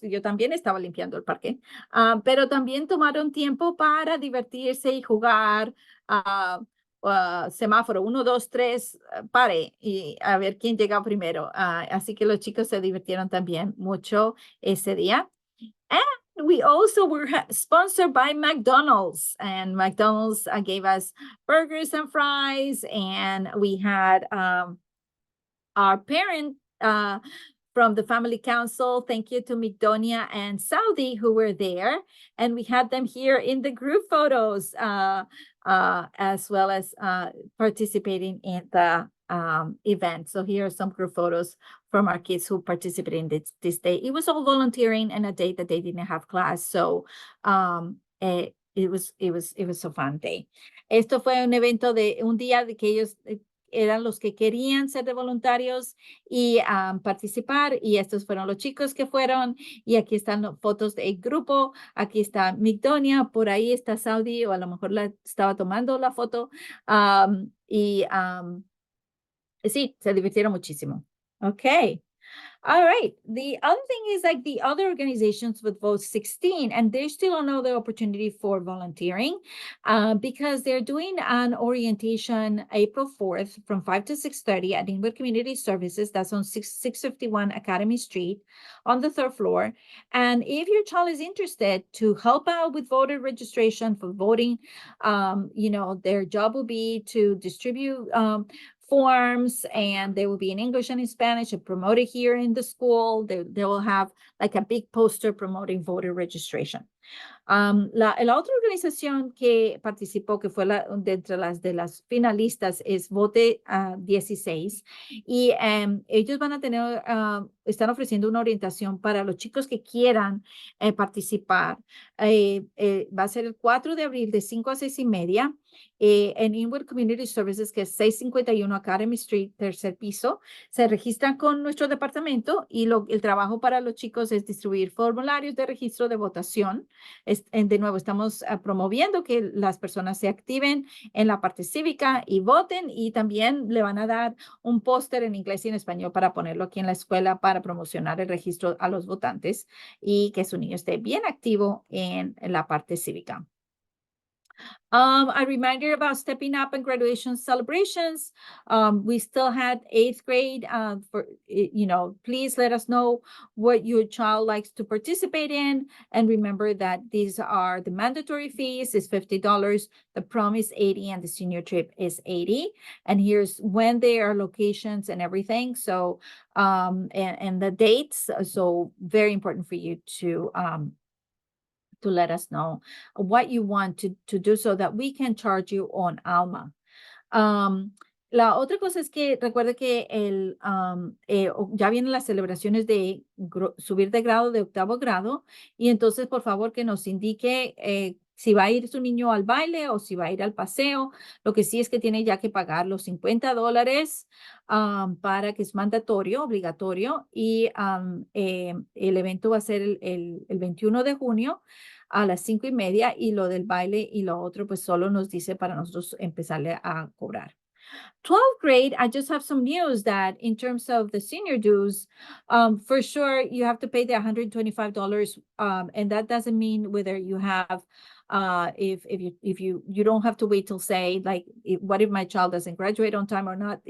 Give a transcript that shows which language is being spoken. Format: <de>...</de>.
<es>Yo también estaba limpiando el parque, pero también tomaron tiempo para divertirse y jugar. Semáforo 1, 2, 3, pare y a ver quién llega primero. Así que los chicos se divirtieron también mucho ese día.</es> <en>And we also were sponsored by McDonald's, and McDonald's gave us burgers and fries, and we had our parent from the family council. Thank you to Migdonia and Saudi who were there. And we had them here in the group photos as well as participating in the event. So here are some group photos from our kids who participated in this day. It was all volunteering and a day that they didn't have class. So it was a fun day.</en> <es>Esto fue un evento de un día de que ellos eran los que querían ser de voluntarios y participar, y estos fueron los chicos que fueron. Y aquí están fotos del grupo. Aquí está Migdonia, por ahí está Saudi, o a lo mejor la estaba tomando la foto. Sí, se divirtieron muchísimo.</es> <en>Okay. All right. The other thing is, like, the other organizations would vote 16, and there's still another opportunity for volunteering because they're doing an orientation April 4th from 5 to 6:30 at Inwood Community Services. That's on 651 Academy Street on the 3rd floor. And if your child is interested to help out with voter registration for voting, their job will be to distribute forms, and they will be in English and in Spanish and promoted here in the school. They will have like a big poster promoting voter registration.</en> <es>La otra organización que participó, que fue de entre las finalistas, es Vote 16, y ellos van a tener, están ofreciendo una orientación para los chicos que quieran participar. Va a ser el 4 de abril de 5 a 6:30 en Inwood Community Services, que es 651 Academy Street, tercer piso. Se registran con nuestro departamento, y el trabajo para los chicos es distribuir formularios de registro de votación. De nuevo, estamos promoviendo que las personas se activen en la parte cívica y voten, y también le van a dar un póster en inglés y en español para ponerlo aquí en la escuela para promocionar el registro a los votantes y que su niño esté bien activo en la parte cívica.</es> <en>A reminder about stepping up and graduation celebrations. We still had 8th grade please let us know what your child likes to participate in. And remember that these are the mandatory fees is $50, the prom is 80, and the senior trip is 80. And here's when they are locations and everything. So, and the dates. So very important for you to let us know what you want to do so that we can charge you on Alma.</en> <es>Am, la otra cosa es que recuerde que ya vienen las celebraciones de subir de grado de 8º grado y entonces por favor que nos indique si va a ir su niño al baile o si va a ir al paseo. Lo que sí es que tiene ya que pagar los $50 para que es mandatorio, obligatorio y el evento va a ser el 21 de junio a las 5:30 y lo del baile y lo otro pues solo nos dice para nosotros empezarle a cobrar.</es> <en>12th grade, I just have some news that in terms of the senior dues, for sure you have to pay the $125, and that doesn't mean whether you have if you don't have to wait till say like what if my child doesn't graduate on time or not.</en>